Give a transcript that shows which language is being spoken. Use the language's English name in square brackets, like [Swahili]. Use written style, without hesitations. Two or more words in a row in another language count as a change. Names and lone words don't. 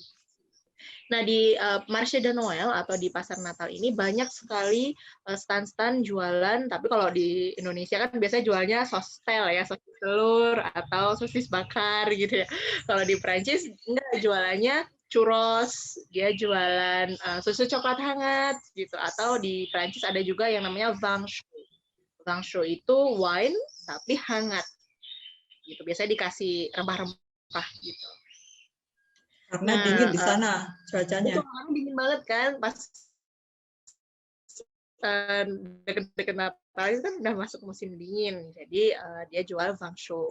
[Indonesian] Nah, di [French] Marché de Noël [Indonesian] atau di pasar Natal ini banyak sekali stand-stand jualan, tapi kalau di Indonesia kan biasanya jualnya sostel ya, sosis telur atau sosis bakar gitu ya. Kalau di Prancis enggak, jualannya churros, dia jualan susu coklat hangat gitu, atau di Prancis ada juga yang namanya [French] vin chaud. Vin chaud [Indonesian] itu wine tapi hangat. Gitu. Biasanya dikasih rempah-rempah gitu. Karena dingin di sana cuacanya. Betul, dingin banget kan, pas deket-deket Natal itu kan udah masuk musim dingin, jadi dia jual [French] vin chaud.